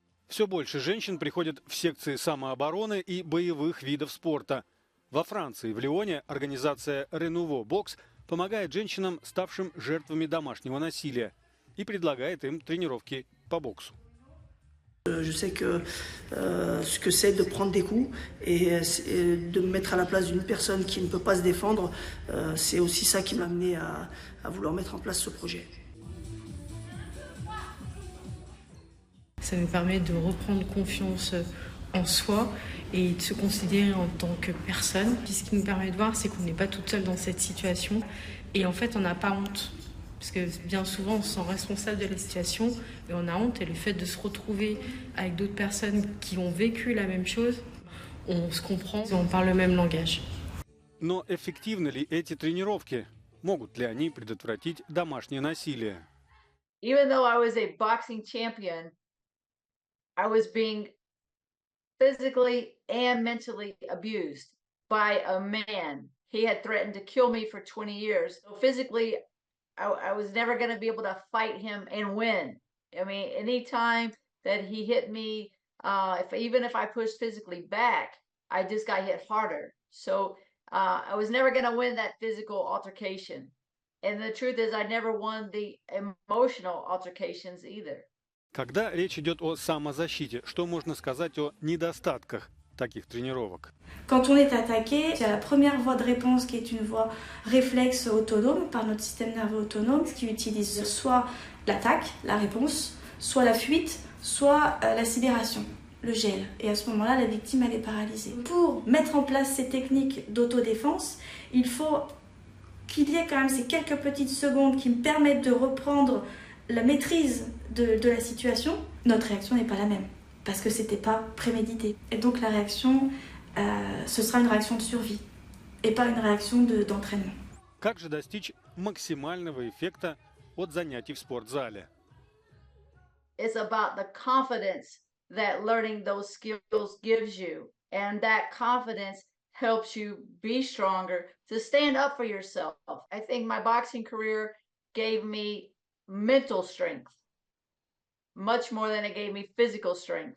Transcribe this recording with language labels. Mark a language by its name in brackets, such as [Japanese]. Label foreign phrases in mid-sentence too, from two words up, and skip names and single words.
[Russian] Все больше женщин приходят в секции самообороны и боевых видов спорта. Во Франции, в Лионе, организация Renouveau Box помогает женщинам, ставшим жертвами домашнего насилия, и предлагает им тренировки по боксу. [French] Je sais ce que c'est de prendre des coups et de me mettre à la place d'une personne qui ne peut pas se défendre. C'est aussi ça qui m'a amené à vouloir mettre en place ce projet. Ça nous permet de reprendre confiance en soi et de se considérer en tant que personne. Puis ce qui nous permet de voir, c'est qu'on n'est pas toute seule dans cette situation. Et en fait, on n'a pas honte. Parce que bien souvent, on se sent responsable de la situation et on a honte. Et le fait de se retrouver avec d'autres personnes qui ont vécu la même chose, on se comprend et on parle le même langage. [Russian] Но эффективны ли эти тренировки? Могут ли они предотвратить домашнее насилие? [English] Even though I was a boxing champion, I was being physically and mentally abused by a man. He had threatened to kill me for 20 years. So physically, I was never going to be able to fight him and win. I mean, anytime that he hit me, even if I pushed physically back, I just got hit harder. So I was never going to win that physical altercation. And the truth is, I never won the emotional altercations either. [Russian] Когда речь идет о самозащите, что можно сказать о недостатках таких тренировок? [French] Quand on est attaqué, il y a la première voie de réponse qui est une voie réflexe autonome par notre système nerveux autonome, qui utilise soit l'attaque, la réponse, soit la fuite, soit la sidération, le gel. Et à ce moment-là, la victime, elle est paralysée. Pour mettre en place ces techniques d'autodéfense, il faut qu'il y ait quand même ces quelques petites secondes qui me permettent de reprendre la maîtrise de la situation. Notre réaction n'est pas la même, parce que c'était pas prémédité. Et donc la réaction, ce sera une réaction de survie, et pas une réaction d'entraînement. [Russian] Как же достичь максимального эффекта от занятий в спортзале? [English] It's about the confidence that learning those skills gives you. And that confidence helps you be stronger to stand up for yourself. I think my boxing career gave me mental strength much more than it gave me physical strength.